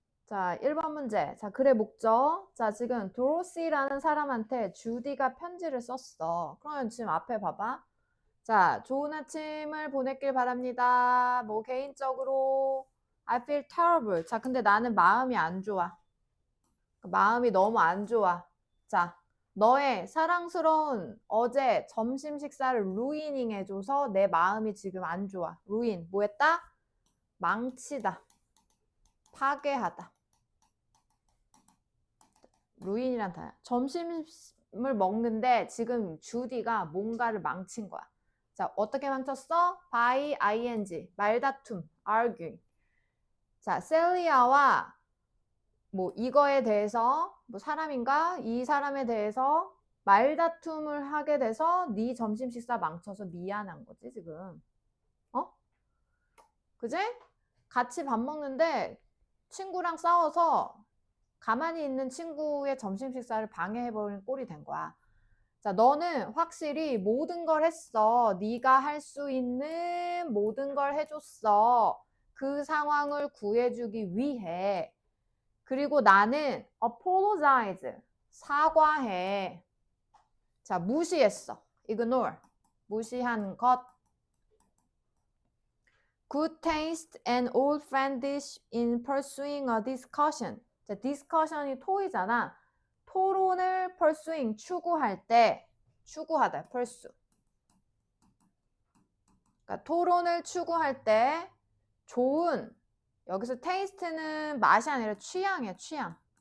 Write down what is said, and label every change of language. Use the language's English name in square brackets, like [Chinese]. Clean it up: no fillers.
[Korean] 자, 1번 문제. 자, 글의 목적. 자, 지금 도로시라는 사람한테 주디가 편지를 썼어. 그러면 지금 앞에 봐봐. 자, 좋은 아침을 보냈길 바랍니다. 뭐 개인적으로 [English] I feel terrible. [Korean] 자, 근데 나는 마음이 안 좋아. 마음이 너무 안 좋아. 자, 너의 사랑스러운 어제 점심 식사를 루이닝 해줘서 내 마음이 지금 안 좋아. 루인, 뭐 했다? 망치다. 파괴하다. 루인이란 단어. 점심을 먹는데 지금 주디가 뭔가를 망친 거야. 자, 어떻게 망쳤어? [English] by ing, 말다툼, argue. [Korean] 자, 셀리아와 뭐 이거에 대해서 뭐 사람인가? 이 사람에 대해서 말다툼을 하게 돼서 네 점심 식사 망쳐서 미안한 거지, 지금. 어? 그지? 같이 밥 먹는데 친구랑 싸워서 가만히 있는 친구의 점심 식사를 방해해버린 꼴이 된 거야. 자, 너는 확실히 모든 걸 했어. 네가 할 수 있는 모든 걸 해줬어. 그 상황을 구해주기 위해. 그리고 나는 apologize, 사과해. 자, 무시했어. ignore, 무시한 것. [English] good taste and old friendish in pursuing a discussion. [Korean] 자, discussion이 토의잖아. 토론을 pursuing, 추구할 때, 추구하다, pursue. 그러니까 토론을 추구할 때 좋은, 여기서 taste는 맛이 아니라 취향이야, 취향.